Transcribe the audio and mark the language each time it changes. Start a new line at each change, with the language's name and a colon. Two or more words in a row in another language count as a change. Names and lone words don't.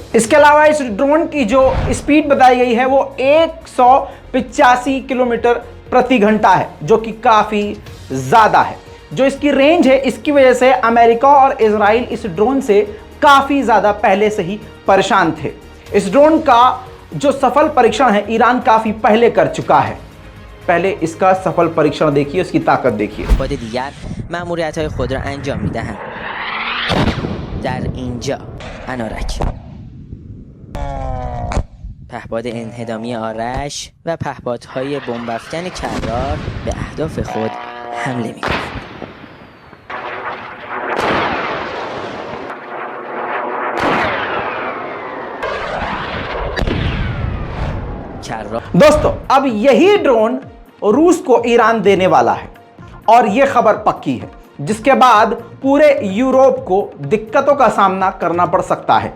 Hindi: इसके अलावा इस ड्रोन की जो स्पीड बताई गई है वो 185 किलोमीटर प्रति घंटा है, जो कि काफी ज्यादा है। जो इसकी रेंज है, इसकी वजह से अमेरिका और इजराइल इस ड्रोन से काफी ज्यादा पहले से ही परेशान थे। इस ड्रोन का जो सफल परीक्षण है ईरान काफी पहले कर चुका है। पहले इसका सफल परीक्षण देखिए, उसकी ताकत देखिए।
Persian: بعد دیگر مأموریت‌های خود را انجام می‌دهند. در اینجا انارک، پهپاد انهدامی آرش و پهپادهای بمب‌افکن کرار به اهداف خود حمله می‌کنند.
Hindi: दोस्तों, अब यही ड्रोन रूस को ईरान देने वाला है, और यह खबर पक्की है, जिसके बाद पूरे यूरोप को दिक्कतों का सामना करना पड़ सकता है।